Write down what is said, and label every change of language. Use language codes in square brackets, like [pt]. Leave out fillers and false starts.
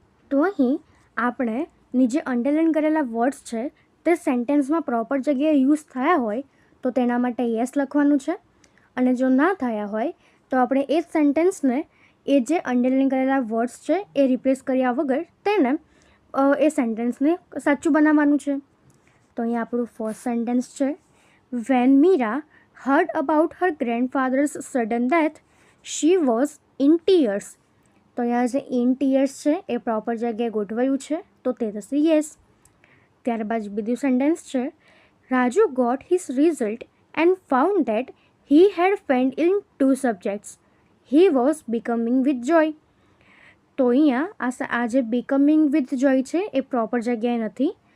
[gu] તો અહીં આપણે નીચે અંડરલાઇન કરેલા વર્ડ્સ છે તે સેન્ટેન્સમાં પ્રોપર જગ્યાએ યુઝ થયા હોય તો તેના માટે યસ લખવાનું છે, અને જો ના થયા હોય તો આપણે એ જ સેન્ટેન્સને એ જે અંડરલાઇન કરેલા વર્ડ્સ છે એ રિપ્લેસ કર્યા વગર તેને એ સેન્ટેન્સને સાચું બનાવવાનું છે. તો અહીંયા આપણું ફર્સ્ટ સેન્ટેન્સ છે, [en] When Meera heard about her grandfather's sudden death, she was in tears. [gu] તો અહીંયા જે ઇન ટીયર્સ છે એ પ્રોપર જગ્યાએ ગોઠવાયું છે તો તે થશે યસ. ત્યારબાદ બીજું સેન્ટેન્સ છે, [en] Raju got his result and found that he had failed in 2 subjects. He was becoming with joy. [gu] તો અહીંયા આ જે બિકમિંગ વિથ જોય છે એ પ્રોપર જગ્યાએ નથી.